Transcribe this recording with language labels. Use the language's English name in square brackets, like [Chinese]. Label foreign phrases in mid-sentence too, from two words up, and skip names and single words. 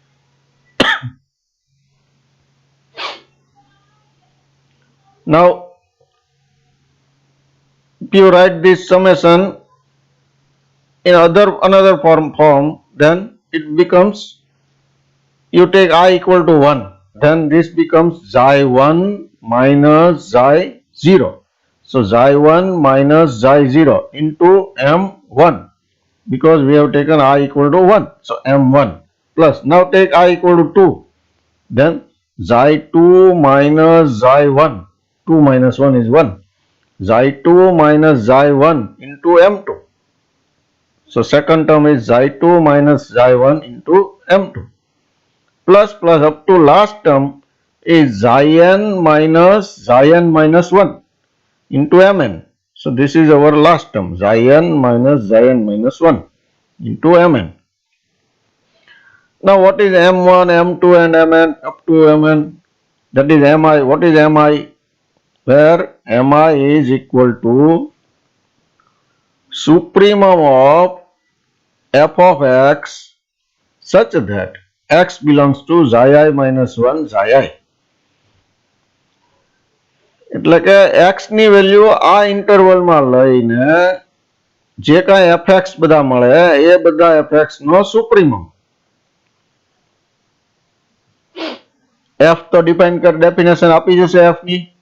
[English] Now, if you write this summation in another form, then it becomes, you take I equal to 1, then this becomes xi 1 minus xi 0. So xi 1 minus xi 0 into m1, because we have taken I equal to 1. So m1 plus, now take I equal to 2, then xi 2 minus xi 1, 2 minus 1 is 1, xi 2 minus xi 1 into m2. So second term is xi 2 minus xi 1 into m2. Plus up to last term is xi n minus 1 into mn. So this is our last term, xi n minus 1 into mn. Now what is m1, m2 and mn up to mn? That is mi. What is mi? Where mi is equal to supremum of f of x such that x belongs to xi I minus 1 xi I. [Gujarati] એટલે કે x ની વેલ્યુ આ ઇન્ટરવલમાં લઈને જે કાંઈ fx બધા મળે એ બધા fx નો સુપ્રીમમ. f તો ડિફાઇન કર, ડેફિનેશન આપી જશે f ની.